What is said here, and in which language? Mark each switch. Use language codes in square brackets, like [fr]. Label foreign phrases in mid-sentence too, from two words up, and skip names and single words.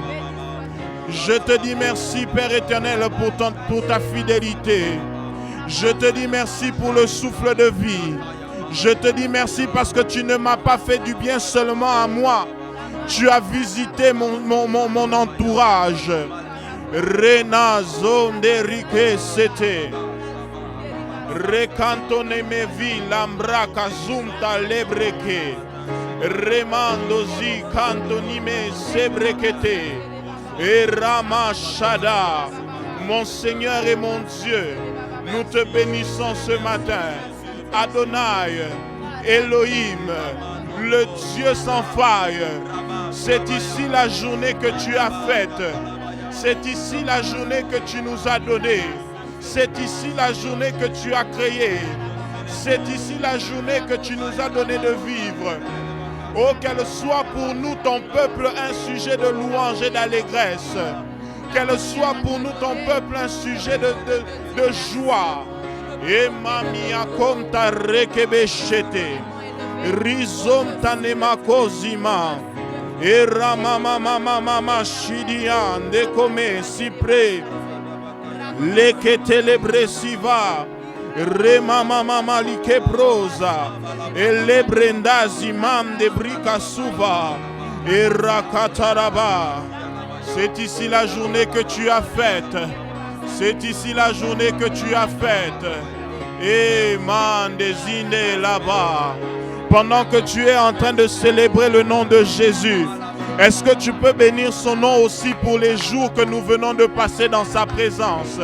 [fr] Je te dis merci, Père éternel, pour ta fidélité. Je te dis merci pour le souffle de vie. Je te dis merci parce que tu ne m'as pas fait du bien seulement à moi. Tu as visité mon entourage. Rena zone d'Erique Sete. Recantone me vi lambra kazumta lebreke. Remando zi cantonime sebrekete. Et Ramashada. Mon Seigneur et mon Dieu, nous te bénissons ce matin. Adonai, Elohim, le Dieu sans faille. C'est ici la journée que tu as faite. C'est ici la journée que tu nous as donnée. C'est ici la journée que tu as créée. C'est ici la journée que tu nous as donné de vivre. Oh, qu'elle soit pour nous, ton peuple, un sujet de louange et d'allégresse. Qu'elle soit pour nous, ton peuple, un sujet de joie. Et mamia komta rekebeshete. Rizom tanema kozima. Et ramamamamama shidian dekome sipre. Lekete lebresiva. Remamamama like prosa. Et lebrenda zimam de brika suva. Et rakataraba. C'est ici la journée que tu as faite. C'est ici la journée que tu as faite. Et man désigné là-bas. Pendant que tu es en train de célébrer le nom de Jésus, est-ce que tu peux bénir son nom aussi pour les jours que nous venons de passer dans sa présence?